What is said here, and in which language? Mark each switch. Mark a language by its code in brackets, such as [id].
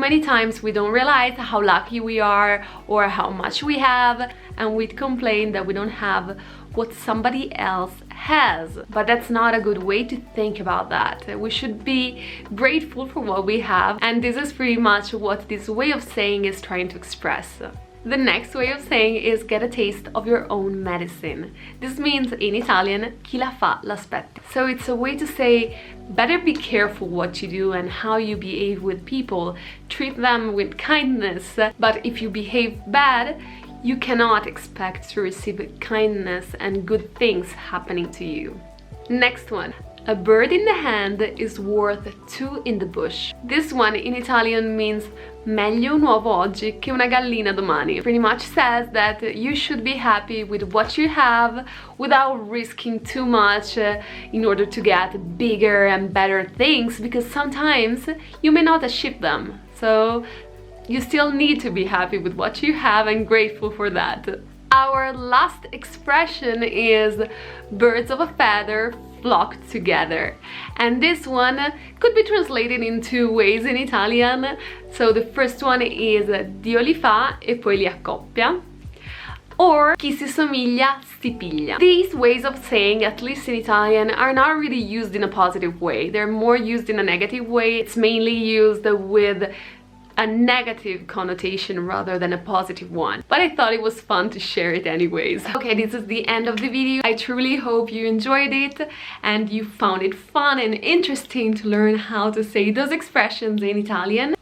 [en] Many times we don't realize how lucky we are or how much we have, and we complain that we don't have what somebody else has. But that's not a good way to think about that. We should be grateful for what we have, and this is pretty much what this way of saying is trying to express. The next way of saying is get a taste of your own medicine. This means in Italian, [it] chi la fa l'aspetta. [en] So it's a way to say better be careful what you do and how you behave with people. Treat them with kindness, but if you behave bad, you cannot expect to receive kindness and good things happening to you. Next one. A bird in the hand is worth 2 in the bush. This one in Italian means [it] meglio un uovo oggi che una gallina domani. [en] Pretty much says that you should be happy with what you have without risking too much in order to get bigger and better things, because sometimes you may not achieve them. So you still need to be happy with what you have and grateful for that. Our last expression is birds of a feather flock together, and this one could be translated in 2 ways in Italian. So the first one is [it] Dio li fa e poi li accoppia, [en] or [it] chi si somiglia si piglia. [en] These ways of saying, at least in Italian, are not really used in a positive way. They're more used in a negative way. It's mainly used with a negative connotation rather than a positive one, but I thought it was fun to share it anyways. Okay, this is the end of the video. I truly hope you enjoyed it and you found it fun and interesting to learn how to say those expressions in Italian.